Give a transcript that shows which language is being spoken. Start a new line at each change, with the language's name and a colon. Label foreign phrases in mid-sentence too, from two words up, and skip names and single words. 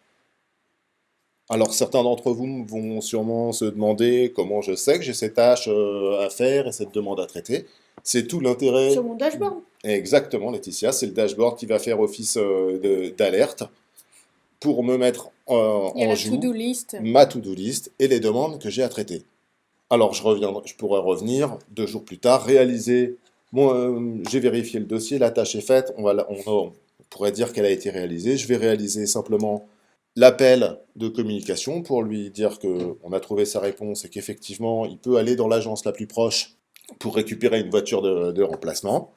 French: Alors certains d'entre vous vont sûrement se demander comment je sais que j'ai ces tâches à faire et cette demande à traiter. C'est tout l'intérêt... Sur mon dashboard. Exactement, Laetitia, c'est le dashboard qui va faire office d'alerte pour me mettre Il y a en la joue
English: to-do list.
French: ma
English: to-do list
French: et les demandes que j'ai à traiter. Alors je pourrais revenir 2 jours plus tard, réaliser, j'ai vérifié le dossier, la tâche est faite, on pourrait dire qu'elle a été réalisée. Je vais réaliser simplement l'appel de communication pour lui dire qu'on a trouvé sa réponse et qu'effectivement il peut aller dans l'agence la plus proche pour récupérer une voiture de remplacement.